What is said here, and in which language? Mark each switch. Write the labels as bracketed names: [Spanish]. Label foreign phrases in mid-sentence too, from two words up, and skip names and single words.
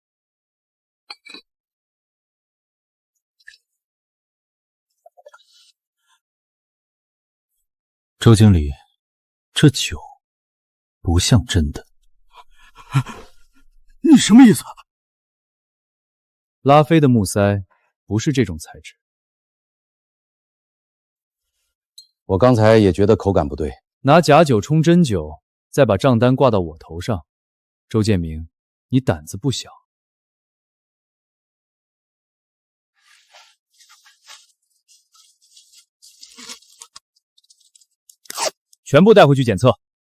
[Chinese] 周經理，這酒不像真的。你什麼意思？拉菲的木塞不是這種材質。我剛才也覺得口感不對。拿假酒充真酒，再把賬單掛到我頭上，周建明，你膽子不小。全部帶回去檢測。